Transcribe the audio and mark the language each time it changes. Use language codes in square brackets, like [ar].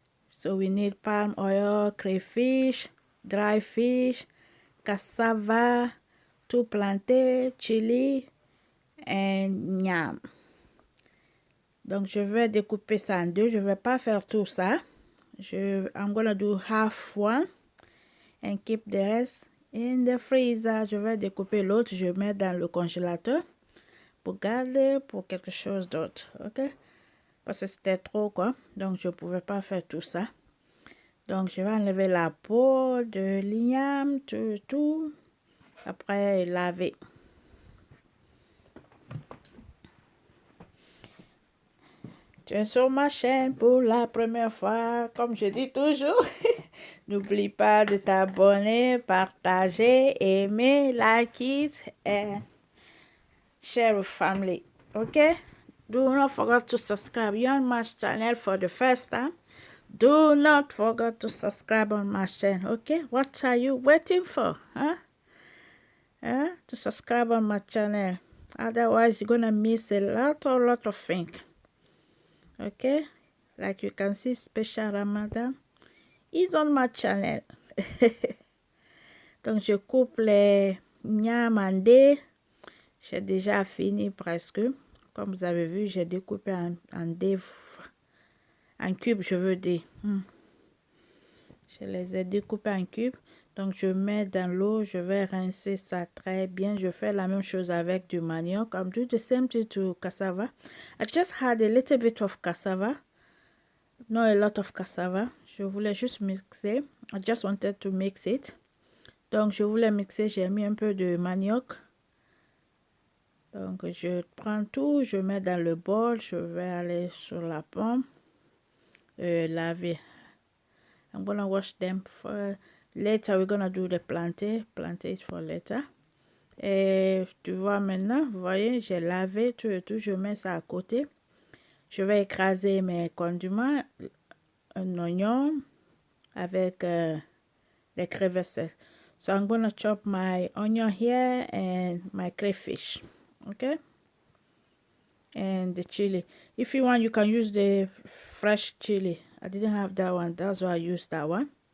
[en] So we need palm oil, crayfish, dry fish, cassava, [fr] tout planté, [en] chili et nyam. [fr] Donc je vais découper ça en deux. Je vais pas faire tout ça. [en] I'm gonna do half one and keep the rest in the freezer. [fr] Je vais découper l'autre. Je mets dans le congélateur pour garder pour quelque chose d'autre. Ok? Parce que c'était trop quoi. Donc je pouvais pas faire tout ça. Donc je vais enlever la peau de l'igname, tout. Après laver. Tu es sur ma chaîne pour la première fois, comme je dis toujours. N'oublie pas de t'abonner, partager, aimer, [en] like it, and share with family. Okay? Do not forget to subscribe. You're on my channel for the first time. Do not forget to subscribe on my channel. Okay? What are you waiting for? Huh? To subscribe on my channel. Otherwise, you're gonna miss a lot of things. Okay? Like you can see, Special Ramadan is on my channel. [fr] Donc, je coupe les nyam en dés. J'ai déjà fini presque. Comme vous avez vu, j'ai découpé en dés. En cubes, je veux dire. Je les ai découpés en cubes. Donc, je mets dans l'eau. Je vais rincer ça très bien. Je fais la même chose avec du manioc. [en] I'm doing the same thing to cassava. I just had a little bit of cassava. Not a lot of cassava. [fr] Je voulais juste mixer. [en] I just wanted to mix it. [fr] Donc, je voulais mixer. J'ai mis un peu de manioc. Donc, je prends tout. Je mets dans le bol. Je vais aller sur la pomme. Laver. [en] I'm gonna wash them for later. We're gonna do the planter. Planter it for later. [fr] Et tu vois maintenant, vous voyez, j'ai lavé tout et tout. Je mets ça à côté. Je vais écraser mes condiments. Un oignon avec les crevettes. [en] So I'm gonna chop my onion here and my crayfish. Okay? And the chili. If you want, you can use the fresh chili. I didn't have that one. That's why I used that one.